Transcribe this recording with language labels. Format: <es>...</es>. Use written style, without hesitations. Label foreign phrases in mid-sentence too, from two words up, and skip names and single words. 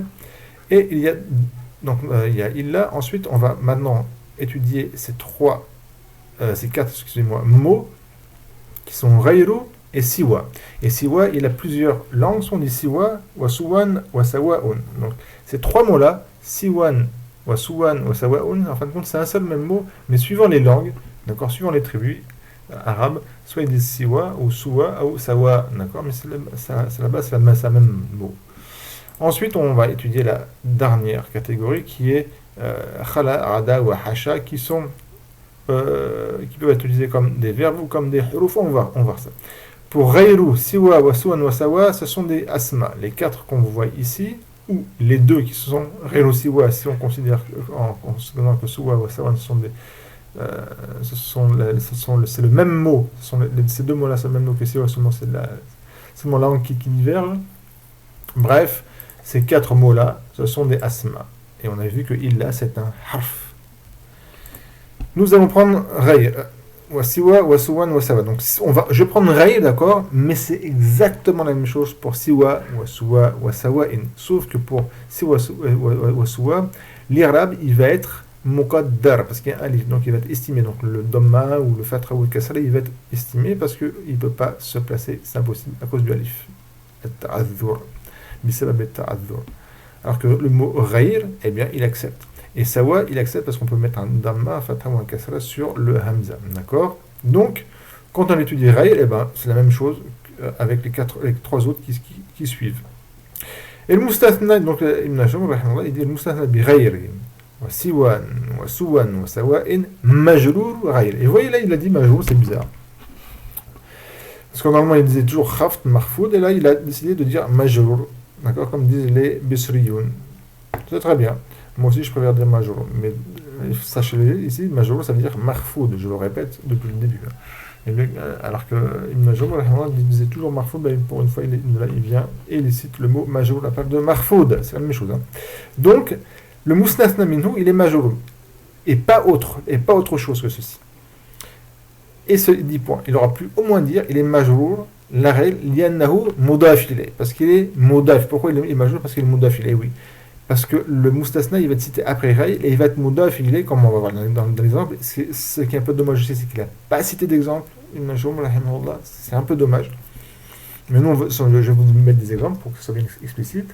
<fr>Et il y a illa. Ensuite, on va maintenant étudier ces quatre, excusez-moi, mots qui sont ghayru et siwa. Et siwa, il a plusieurs langues, on dit siwa,</fr> <ar>وَسُوًى، وَسَوَاءٌ.</ar> <fr>Donc, ces trois mots-là,</fr> <ar>سِوًى، وَسُوًى، وَسَوَاءٌ,</ar> <fr>en fin de compte, c'est un seul même mot, mais suivant les langues, d'accord, suivant les tribus arabes, soit ils disent siwa, ou suwa, ou sawa, d'accord, mais c'est la base, c'est le même mot. Ensuite, on va étudier la dernière catégorie qui est khala, ada ou hasha, qui peuvent être utilisés comme des verbes ou comme des huruf. On va voir ça. Pour</fr> <ar>غَيْرُ، سِوَى، وَسُوًى، وَسَوَاء,</ar> <fr>ce sont des asma. Les quatre qu'on voit ici, ou les deux qui sont</fr> <ar>غَيْرُ، سِوَى,</ar> <fr>si on considère que</fr> <ar>سُوًى، وَسَوَاء,</ar> <fr>c'est le même mot. Ces deux mots-là, c'est le même mot que siwa, seulement c'est la langue qui diverge. Bref, ces quatre mots-là, ce sont des asma. Et on a vu que illa, c'est un harf. Nous allons prendre ray,</fr> <ar>وَسِوَى، وَسُوًى، وَسَوَاء.</ar> <fr>Donc je vais prendre ray, d'accord, mais c'est exactement la même chose pour</fr> <ar>سِوَى، وَسُوَى، وَسَوَاءٍ.</ar> <fr>Sauf que pour</fr> <ar>سِوَى، وَسُوَى,</ar> <fr>l'irab, il va être muqaddar, parce qu'il y a un alif, donc il va être estimé. Donc le dhamma ou le fatra ou le kasra, il va être estimé parce qu'il ne peut pas se placer, c'est impossible, à cause du alif. At-ta'adhur. Alors que le mot ghayr, eh bien, il accepte. Et sawa, il accepte parce qu'on peut mettre un dhamma, un fatha ou un kasra sur le hamza. D'accord? Donc, quand on étudie ghayr, eh ben, c'est la même chose avec les trois autres qui suivent. Et le mustathna, donc Ibn Hisham, il dit le</fr> <ar>مُسْتَثْنَى بِغَيْرٍ، وَسِوًى، وَسُوًى، وَسَوَاءٍ، مَجْرُورٌ غَيْر.</ar> <fr>Et vous voyez là, il a dit majrour, c'est bizarre. Parce que normalement, il disait toujours khaft, marfoud, et là, il a décidé de dire majrour. D'accord, comme disent les Bisriyoun. C'est très bien. Moi aussi, je préfère dire majrour. Mais sachez-le, ici, majrour, ça veut dire marfoud. Je le répète depuis le début. Alors que Ibn Najm, il disait toujours marfoud, ben pour une fois, il vient et il cite le mot majrour à la place de marfoud. C'est la même chose. Hein. Donc, le</fr> <ar>مُسْتَثْنَى مِنْهُ,</ar> <fr>il est majrour. Et pas autre chose que ceci. Et ce 10 points. Il aura pu au moins dire, il est majrour. La règle,</fr> <ar>لِأَنَّهُ مُضَافٌ إِلَيْه,</ar> <fr>parce qu'il est mudaf. Pourquoi il est majeur? Parce qu'il est</fr> <ar>مُضَافٌ إِلَيْه,</ar> <fr>oui. Parce que le mustathna, il va être cité après règle et il va être</fr> <ar>مُضَافٌ إِلَيْه,</ar> <fr>comme on va voir dans l'exemple. Ce qui est un peu dommage aussi, c'est qu'il n'a pas cité d'exemple. C'est un peu dommage. Mais nous, je vais vous mettre des exemples pour que ce soit bien explicite.</fr>